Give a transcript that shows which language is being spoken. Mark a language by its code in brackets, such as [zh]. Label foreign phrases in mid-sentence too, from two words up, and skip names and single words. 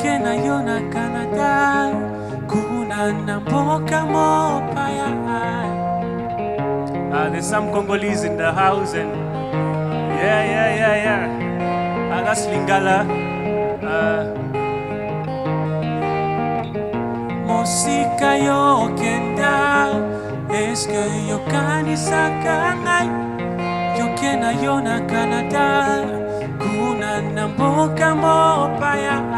[ln] na yo na Canada, kuna na mboka mo paya. [en] There's some Congolese in the house, and yeah. That's Lingala. [ln] Mosika yo kenda, eske yo kanisa kangai, yo kena yo na Canada, kuna na mboka mo paya.